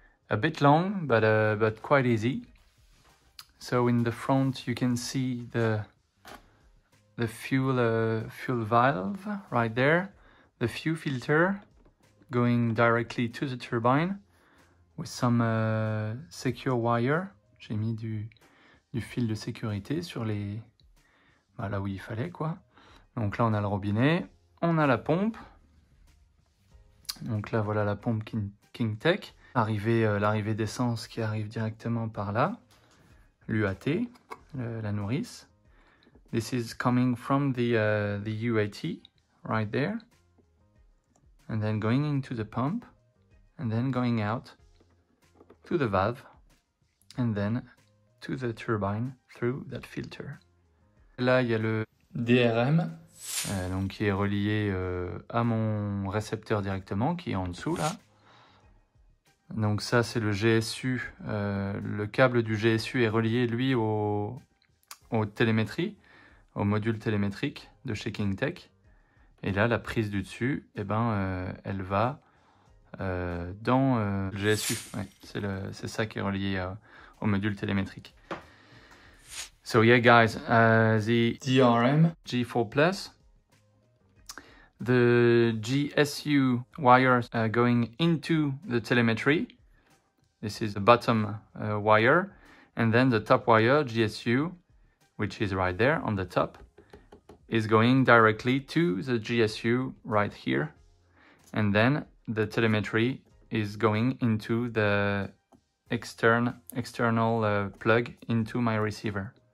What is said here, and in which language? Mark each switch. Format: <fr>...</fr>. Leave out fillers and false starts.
<en>A bit long, but quite easy. So in the front you can see the fuel valve right there, the fuel filter going directly to the turbine with some secure wire.</en> <fr>J'ai mis du fil de sécurité sur les là où il fallait quoi. Donc là on a le robinet, on a la pompe. Donc là voilà la pompe Kingtech. L'arrivée d'essence qui arrive directement par là. L'UAT, la nourrice.</fr> <en>This is coming from the UAT right there, and then going into the pump, and then going out to the valve, and then to the turbine through that filter.</en> <fr>Là, il y a le DRM, donc qui est relié à mon récepteur directement, qui est en dessous là. Donc ça, c'est le GSU. Le câble du GSU est relié, lui, au télémétrie, au module télémétrique de chez Kingtech. Et là, la prise du dessus, eh ben, elle va dans le GSU. Ouais, c'est ça qui est relié au module télémétrique.</fr> <en>So yeah, guys, the DRM G4 Plus, the GSU wires going into the telemetry. This is the bottom wire, and then the top wire GSU, which is right there on the top, is going directly to the GSU right here, and then the telemetry is going into the external plug into my receiver.</en>